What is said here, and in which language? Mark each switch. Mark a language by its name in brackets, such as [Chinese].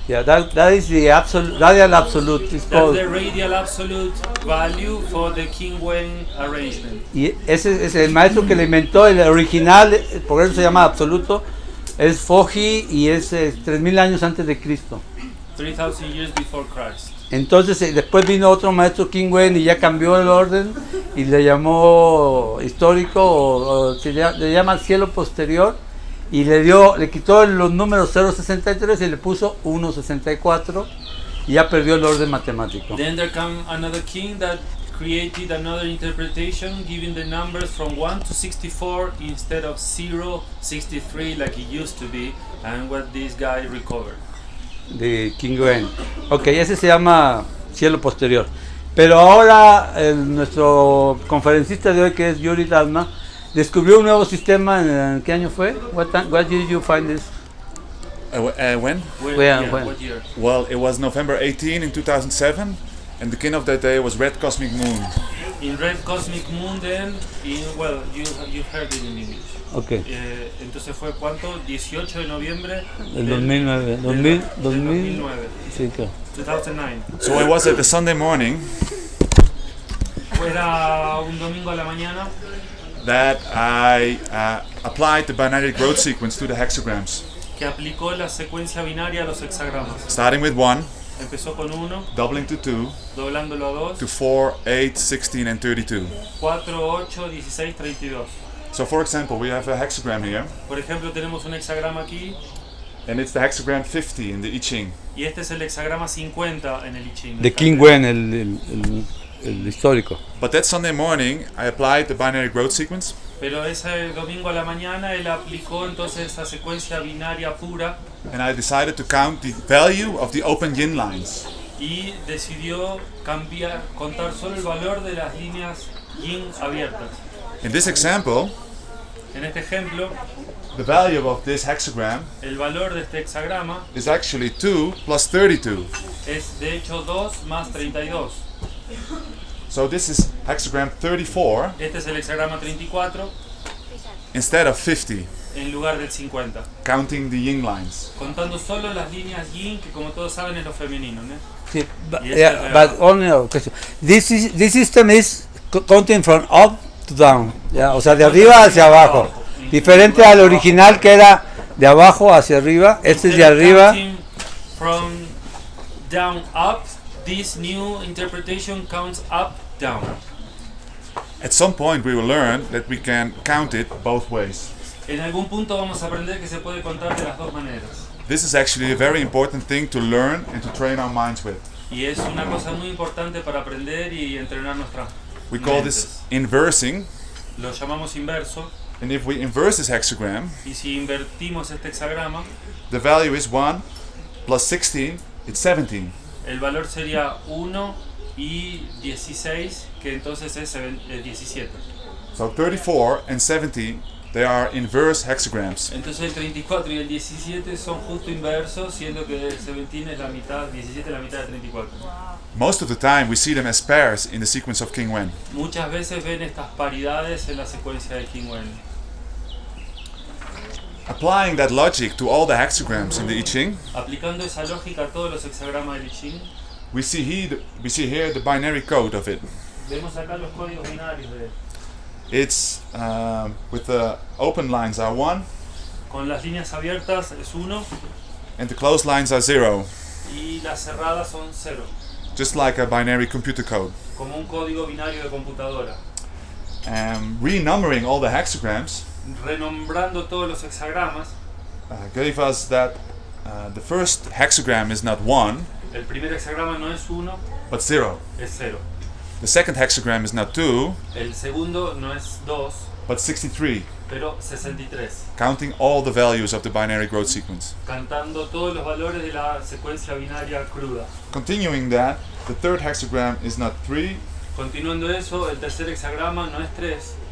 [English] Yeah, that is the radial absolute. That's the radial absolute value for the King Wen arrangement. [Spanish] Y ese es el maestro que le inventó el original, por eso se llama absoluto. Es Foji y es 3000 años antes de Cristo. [English] 3000 years before Christ. [Spanish] Entonces después vino otro maestro King Wen y ya cambió el orden y le llamó histórico o le llama cielo posterior, y le quitó los números 063 y le puso 164 y ya perdió el orden matemático. [English] Then there came another king that created another interpretation, giving the numbers from 1 to 64 instead of 0, 63 like it used to be, and what this guy recovered. [Spanish] De King Wen. Ok, ese se llama cielo posterior. Pero ahora nuestro conferencista de hoy, que es Juryt, descubrió un nuevo sistema. ¿En qué año fue? [English] What did you find this? When? What year? Well, it was November 18 in 2007, and the king of that day was Red Cosmic Moon. In Red Cosmic Moon, then, well, you heard it in English. Okay. [Spanish] Entonces fue ¿cuánto? 18 de noviembre del 2009. 2009. Sí, claro. 2009. [English] So it was at the Sunday morning. [Spanish] Era un domingo a la mañana. [English] That I applied the binary growth sequence to the hexagrams. [Spanish] Que aplicó la secuencia binaria a los hexagramas. [English] Starting with 1. [Spanish] Empezó con 1, [English] doubling to 2, [Spanish] doblándolo a 2, [English] to 4, 8, 16 and 32. [Spanish] 4, 8, 16, 32. [English] So for example, we have a hexagram here. [Spanish] Por ejemplo, tenemos un hexagrama aquí. [English] And it's the hexagram 50 in the I Ching. [Spanish] Y este es el hexagrama 50 en el I Ching. De King Wen, el histórico. [English] But that Sunday morning, I applied the binary growth sequence. [Spanish] Pero ese domingo a la mañana él aplicó entonces esa secuencia binaria pura. [English] And I decided to count the value of the open yin lines. [Spanish] Y decidió contar solo el valor de las líneas yin abiertas. [English] In this example, [Spanish] en este ejemplo, [English] the value of this hexagram, [Spanish] el valor de este hexagrama, [English] is actually 2 plus 32. [Spanish] Es de hecho 2 más 32. [English] So this is hexagram 34. [Spanish] Este es el hexagrama 34. [English] Instead of 50. [Spanish] en lugar del 50. [English] counting the Ying lines. [Spanish] Contando solo las líneas yin, que como todos saben es lo femenino, ¿no? [English] Sí, but, [Spanish] Y ese yeah, es [English] but only a question. This system is counting from up to down. [Spanish] Yeah, o sea, de arriba hacia abajo. Diferente al original que era de abajo hacia arriba. Este es de arriba. [English] Counting from down up, this new interpretation counts up, down. At some point we will learn that we can count it both ways. [Spanish] En algún punto vamos a aprender que se puede contar de las dos maneras. [English] This is actually a very important thing to learn and to train our minds with. [Spanish] Y es una cosa muy importante para aprender y entrenar nuestras [English] We call this inversing, [Spanish] Lo llamamos inverso. [English] and if we inverse this hexagram, [Spanish] Y si invertimos este hexagrama, [English] the value is 1 plus 16, it's 17. [Spanish] el valor sería 1 y 16, que entonces es 17. [English] So 34 and 17, they are inverse hexagrams. [Spanish] Entonces el 34 y el 17 son justo inversos, siendo que el 17 es la mitad, 17 es la mitad de 34. [English] Most of the time we see them as pairs in the sequence of King Wen. [Spanish] Muchas veces ven estas paridades en la secuencia de King Wen. [English] Applying that logic to all the hexagrams in the I Ching, [Spanish] Aplicando esa lógica a todos los hexagramas del I Ching, [English] we see here the binary code of it. [Spanish] vemos acá los códigos binarios de [English] It's with the open lines are 1 [Spanish] con las líneas abiertas es 1 [English] and the closed lines are 0, [Spanish] y las cerradas son 0, [English] just like a binary computer code. [Spanish] como un código binario de computadora. [English] Renumbering all the hexagrams [Spanish] Renombrando todos los hexagramas, [English] gave us that the first hexagram is not 1 [Spanish] el primer hexagrama no es 1, [English] but 0. [Spanish] es 0. [English] The second hexagram is not 2 [Spanish] El segundo no es 2, [English] but 63, [Spanish] pero 63. [English] counting all the values of the binary growth sequence. [Spanish] Cantando todos los valores de la secuencia binaria cruda. [English] Continuing that, the third hexagram is not 3 [Spanish] Continuando eso, el tercer hexagrama no es 3,